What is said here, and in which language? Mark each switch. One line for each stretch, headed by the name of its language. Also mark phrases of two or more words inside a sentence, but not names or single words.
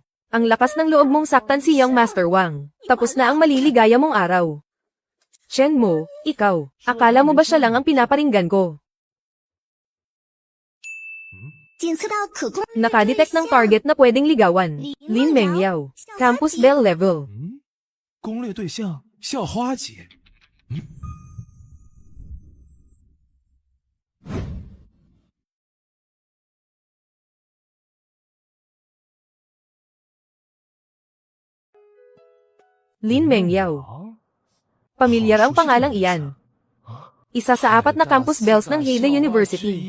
Filipino: Ang lakas ng loob mong saktan si Young Master Wang. Tapos na ang maliligaya mong araw. Chen mo, ikaw. Akala mo ba siya lang ang pinaparinggan ko? Nakadetect ng target na pwedeng ligawan. Lin Mengyao.
English: Campus Bell level.
Chinese: 攻略对象校花姐。
Filipino: Lin Mengyao. Pamilyar ang pangalang iyan. Isa sa 4 na
English: campus bells
Filipino: ng Heide University.